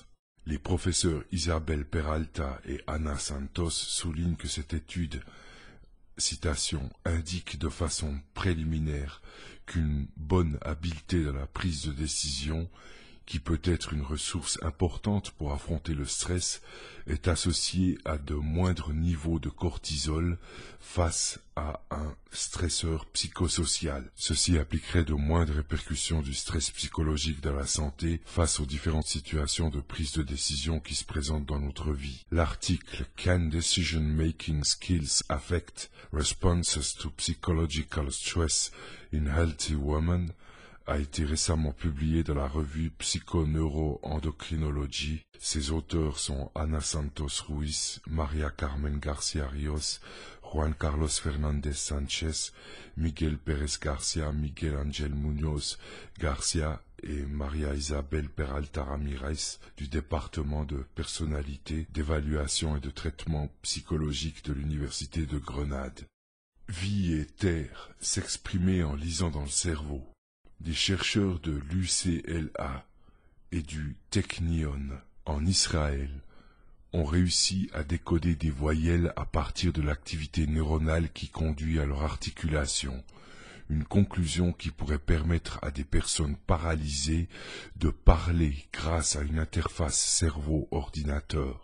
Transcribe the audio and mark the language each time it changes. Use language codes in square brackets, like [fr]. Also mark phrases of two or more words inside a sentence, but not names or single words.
[fr] Les professeurs Isabelle Peralta et Ana Santos soulignent que cette étude, citation, indique de façon préliminaire qu'une bonne habileté dans la prise de décision, qui peut être une ressource importante pour affronter le stress, est associée à de moindres niveaux de cortisol face à un stresseur psychosocial. Ceci appliquerait de moindres répercussions du stress psychologique dans la santé face aux différentes situations de prise de décision qui se présentent dans notre vie. L'article Can Decision-Making Skills Affect Responses to Psychological Stress in Healthy Women a été récemment publié dans la revue Psychoneuroendocrinology. Ses auteurs sont Ana Santos Ruiz, María Carmen García Ríos, Juan Carlos Fernández Sánchez, Miguel Pérez García, Miguel Ángel Muñoz García et Maria Isabel Peralta Ramirez du département de personnalité, d'évaluation et de traitement psychologique de l'Université de Grenade. Vie et terre, s'exprimer en lisant dans le cerveau. Des chercheurs de l'UCLA et du Technion en Israël ont réussi à décoder des voyelles à partir de l'activité neuronale qui conduit à leur articulation, une conclusion qui pourrait permettre à des personnes paralysées de parler grâce à une interface cerveau-ordinateur.